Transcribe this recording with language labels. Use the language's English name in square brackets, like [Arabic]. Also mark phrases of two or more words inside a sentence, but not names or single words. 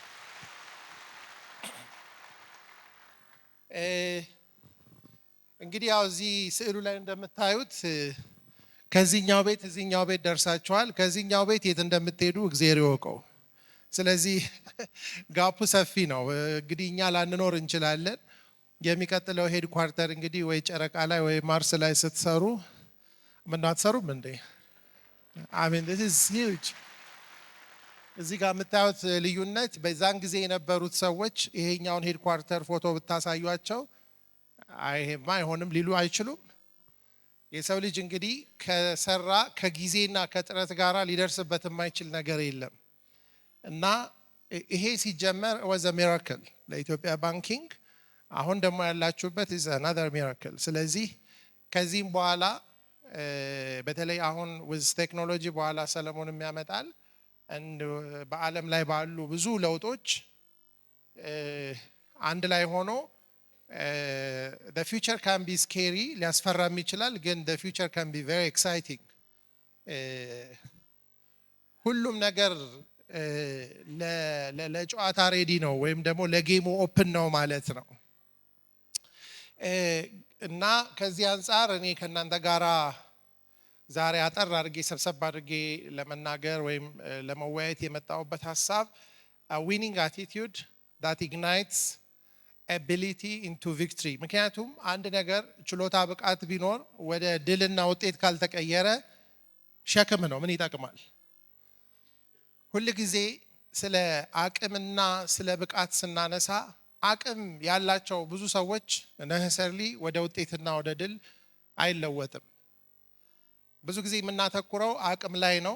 [Amharic] እንግዲህ ያው እዚህ ስዕሉ ላይ እንደምታዩት ከዚህኛው ቤት እዚህኛው ቤት ደርሳችኋል። ከዚህኛው ቤት የት እንደምትሄዱ እግዚአብሔር ይወቀው። ስለዚህ ጋፑ ሰፊ ነው። እንግዲህ እኛ ላንኖር እንችላለን። የሚቀጥለው [English] head quarter [Amharic] እንግዲህ ወይ ጨረቃ ላይ ወይ ማርስ ላይ ስትሰሩ ምን አትሰሩም እንዴ? አሜን [English] this is huge። [Amharic] እዚህ ጋር የምታዩት ልዩነት በዛን ጊዜ የነበሩት ሰዎች ይሄኛውን [English] head quarter [Amharic] ፎቶ ብታሳዩቸው አይሄማ አይሆንም ሊሉ አይችሉም። የሰው ልጅ እንግዲህ ከሰራ ከጊዜና ከጥረት ጋራ ሊደርስበት የማይችል ነገር የለም እና ይሄ ሲጀመር [English] was a miracle [Amharic] ለኢትዮጵያ ባንኪንግ። አሁን ደግሞ ያላችሁበት [English] is another miracle። [Amharic] ስለዚህ ከዚህም በኋላ በተለይ አሁን [English] with technology [Amharic] በኋላ ሰለሞንም ያመጣል በዓለም ላይ ባሉ ብዙ ለውጦች አንድ ላይ ሆኖ [English] the future can be scary [Amharic] ሊያስፈራም ይችላል፣ ግን [English] the future can be very exciting። [Amharic] ሁሉም ነገር ለጨዋታ ሬዲ ነው ወይም ደግሞ ለጌሙ ኦፕን ነው ማለት ነው። እና ከዚህ አንፃር እኔ ከእናንተ ጋራ ዛሬ አጠር አድርጌ ሰብሰብ አድርጌ ለመናገር ወይም ለመወያየት የመጣሁበት ሀሳብ [English] winning attitude that ignites ability into victory። [Amharic] ምክንያቱም አንድ ነገር ችሎታ ብቃት ቢኖር ወደ ድልና ውጤት ካልተቀየረ ሸክም ነው፣ ምን ይጠቅማል? ሁል ጊዜ ስለ አቅምና ስለ ብቃት ስናነሳ አቅም ያላቸው ብዙ ሰዎች ነሰሰርሊ ወደ ውጤትና ወደ ድል አይለወጥም። ብዙ ጊዜ የምናተኩረው አቅም ላይ ነው፣